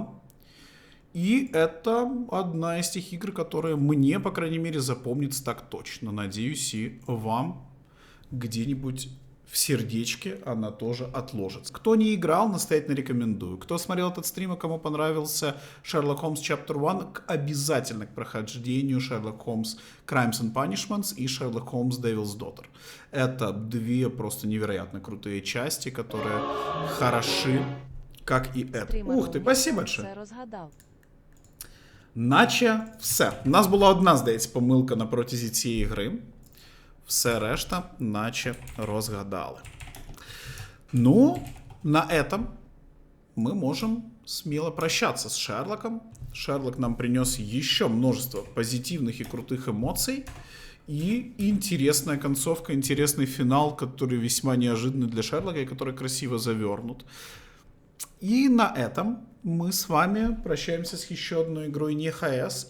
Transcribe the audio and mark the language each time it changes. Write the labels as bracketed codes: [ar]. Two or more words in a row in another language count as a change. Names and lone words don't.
[ru] И это одна из тех игр, которые мне, по крайней мере, запомнится так точно. Надеюсь, и вам где-нибудь в сердечке она тоже отложится. Кто не играл, настоятельно рекомендую. Кто смотрел этот стрим и кому понравился Sherlock Holmes Chapter 1, обязательно к прохождению Sherlock Holmes Crimes and Punishments и Sherlock Holmes Devil's Daughter. Это две просто невероятно крутые части, которые хороши, как и это. Ух ти, спасибо большое. [uk] Наче все. У нас була одна, здається, помилка на протязі цієї гри. Все решта, наче розгадали. [ru] Ну, на этом мы можем смело прощаться с Шерлоком. Шерлок нам принес еще множество позитивных и крутых эмоций. И интересная концовка, интересный финал, который весьма неожиданный для Шерлока и который красиво завернут. И на этом мы с вами прощаемся с еще одной игрой НХС.